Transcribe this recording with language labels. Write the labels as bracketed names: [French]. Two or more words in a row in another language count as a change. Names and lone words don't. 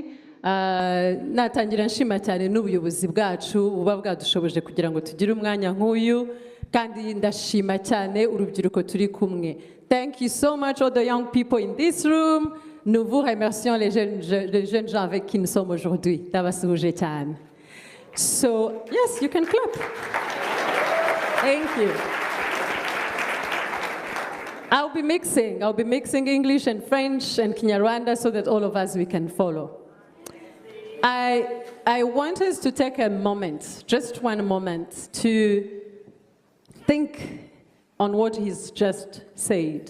[Kinyarwanda] Natangira nshima cyane n'ubuyobozi bwacu buba bwadushoboje kugira ngo tugire umwanya nk'uyu, kandi ndashima cyane urubyiruko turi kumwe. [English] Thank you so much all the young people in this room. [French] Nous vous remercions les jeunes gens avec qui nous sommes aujourd'hui. [Kinyarwanda] Ndabasuhuje cyane. [English] So, yes, you can clap. Thank you. I'll be mixing English and French and Kinyarwanda so that all of us, we can follow. I want us to take a moment, just one moment, to think on what he's just said.